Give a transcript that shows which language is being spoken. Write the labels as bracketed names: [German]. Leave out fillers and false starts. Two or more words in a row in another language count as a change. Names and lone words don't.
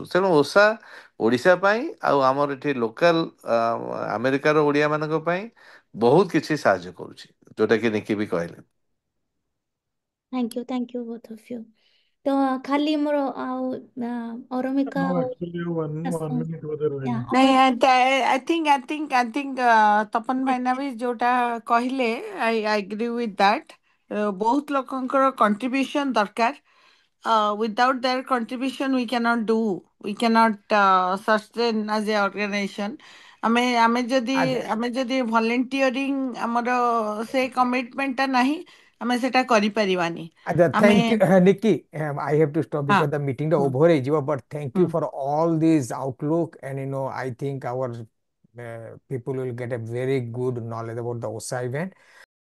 [Odia] ତେଣୁ ଓଷା ଓଡ଼ିଶା ପାଇଁ ଆଉ ଆମର ଏଠି ଲୋକାଲ ଆମେରିକାର ଓଡ଼ିଆମାନଙ୍କ ପାଇଁ ବହୁତ କିଛି ସାହାଯ୍ୟ କରୁଛି, ଯୋଉଟାକି ନିକି ବି କହିଲେ। [English] Thank you both of you. [Odia] ତ ଖାଲି ମୋର ଆଉ ଅରମିକା ହଁ ଆଉ [English] actually one [Odia] ଆସ- minute ବୋଧେ ରହିଲା। ନାଇଁ ଅର- [English] I think [Odia] ତପନ ଭାଇନା ବି ଯୋଉଟା କହିଲେ [English] I agree with that। [Odia] ବହୁତ ଲୋକଙ୍କର contribution ଦରକାର। [English] Without their contribution we cannot do, we cannot sustain as a organization। [Odia] ଆମେ ଆମେ ଯଦି ଆଚ୍ଛା ଆମେ ଯଦି volunteering ଆମର ସେ କମିଟମେଣ୍ଟଟା ନାହିଁ, ଆମେ ସେଟା କରିପାରିବାନି। ଆଚ୍ଛା ଆମେ [English] thank you Nikki, I have to stop [Odia] ହଁ [English] because the meeting ଟା [Odia] ହୁଁ over ହେଇଯିବ, [English] but thank [Odia] ହୁଁ [English] you for all these outlook, and I think our people will get a very good knowledge about the OSA event.